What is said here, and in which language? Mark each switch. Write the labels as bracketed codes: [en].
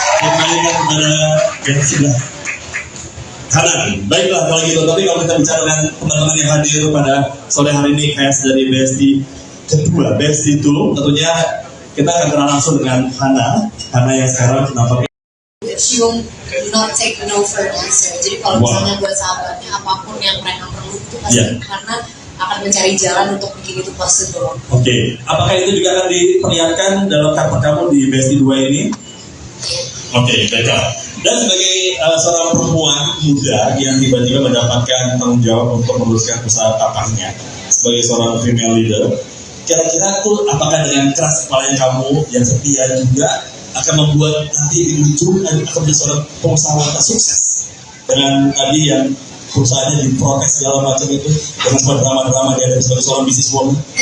[id] Kembalikan kepada yang sudah kanan. Baiklah kalau gitu, tapi kalau kita bicara dengan teman-teman yang hadir pada sore hari ini, cast dari Besti kedua, Besti 2, tentunya kita akan kenal langsung dengan Hana yang sekarang nampaknya [en] she won't not take no for an answer. [id] Jadi kalau misalnya buat sahabatnya apapun yang mereka perlu itu pasti karena akan mencari jalan untuk bikin itu possible. Oke. Apakah itu juga akan diperlihatkan dalam karakter kamu di Besti 2 ini? Oke, baiklah. Dan sebagai seorang perempuan muda yang tiba-tiba mendapatkan tanggung jawab untuk meneruskan usaha papahnya sebagai seorang female leader, kira-kira tuh apakah dengan keras kepala kamu yang setia juga akan membuat nanti di ujung akan menjadi seorang pengusaha wanita sukses dengan tadi yang perusahaannya diprotes segala macam itu dengan sebuah drama-drama dia ada sebagai seorang businesswoman?